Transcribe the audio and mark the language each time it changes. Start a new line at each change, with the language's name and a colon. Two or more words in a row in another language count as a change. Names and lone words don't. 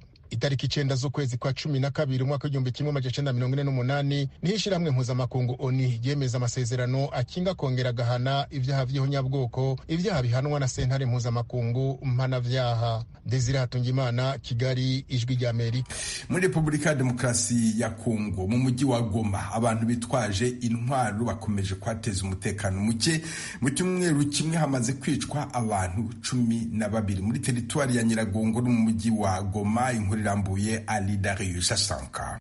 Rundi: Itariki 9 z'ukwezi kwa 12 umwaka w'1948 niho ishirahamwe mpuzamakungu ONU yemeza amasezerano akinga kongera gahana ivyaha vy'ihonyabwoko, ivyaha bihanwa na sentare mpuzamakungu mpanavyaha. Desire Hatungimana, Kigali, Ijwi rya Amerika.
Kinyarwanda: Muri Republika ya Demokarasi ya Kongo mu mujyi wa Goma abantu bitwaje intwaro bakomeje kwateza umutekano muke. Mu cyumweru kimwe hamaze kwicwa abantu 12 muri teritwari ya Nyiragongo no mu mujyi wa Goma. Irambuye Ali Darius Asanka.